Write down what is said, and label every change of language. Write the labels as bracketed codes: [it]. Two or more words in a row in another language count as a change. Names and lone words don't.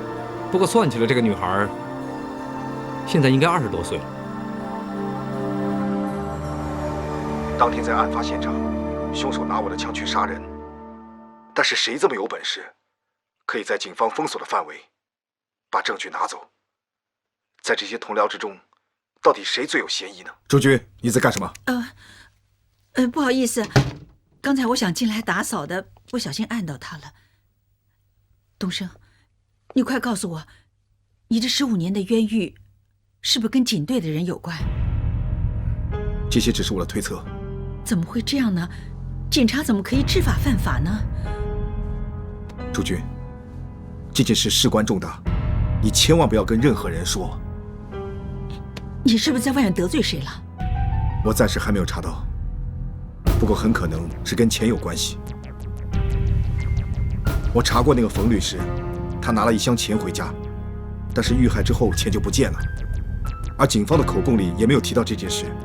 [zh] 不過算起來，這個女孩現在應該20多歲了。當天在案發現場，兇手拿我的槍去殺人，但是誰這麼有本事，可以在警方封鎖的範圍把證據拿走？在這些同僚之中，到底誰最有嫌疑呢？朱軍，你在幹什麼？不好意思，剛才我想進來打掃的，不小心按到他了。東升，你快告訴我，你這15年的冤獄，是不是跟警隊的人有關？這些只是我的推測。怎麼會這樣呢？警察怎麼可以知法犯法呢？朱軍，這件事事關重大，你千萬不要跟任何人說。你是不是在外面得罪誰了？我暫時還沒有查到，不過很可能是跟錢有關係。我查過那個馮律師，他拿了一箱錢回家，但是遇害之後錢就不見了，而警方的口供裡也沒有提到這件事。